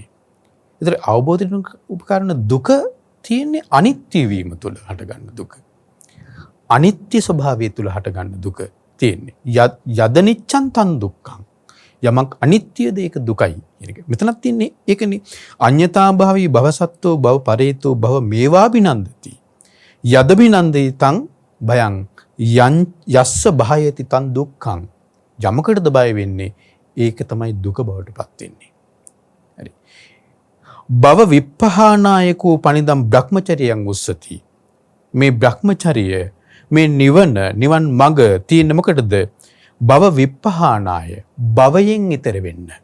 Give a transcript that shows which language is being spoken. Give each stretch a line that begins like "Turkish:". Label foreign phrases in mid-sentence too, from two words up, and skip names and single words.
Sinhala: ඒතර අවබෝධයට උපකාර වන දුක තියෙන්නේ අනිත්‍ය වීම තුල හටගන්න දුක. අනිත්‍ය ස්වභාවය තුල හටගන්න දුක තියෙන්නේ.
Pali: යදනිච්ඡන් තන් දුක්ඛං.
Sinhala: යමක් අනිත්‍යද ඒක දුකයි කියන එක. මෙතනක් තියෙන්නේ ඒකනේ
Pali: අඤ්ඤතා භාවී භවසත්තෝ භව පරේතෝ භව මේවාබිනන්දති. යදබිනන්දති තං භයං යස්ස භායති තං දුක්ඛං.
Sinhala: යමකටද බය වෙන්නේ ඒක තමයි දුක බවට පත් වෙන්නේ. හරි.
Pali: භව විප්පහානායකෝ පනිදම් බ්‍රහ්මචර්යයන් උස්සති.
Sinhala: මේ බ්‍රහ්මචර්යය මේ නිවන් මඟ තියෙන මොකටද?
Pali: භව විප්පහානාය.
Sinhala: භවයෙන් ඈතර වෙන්න.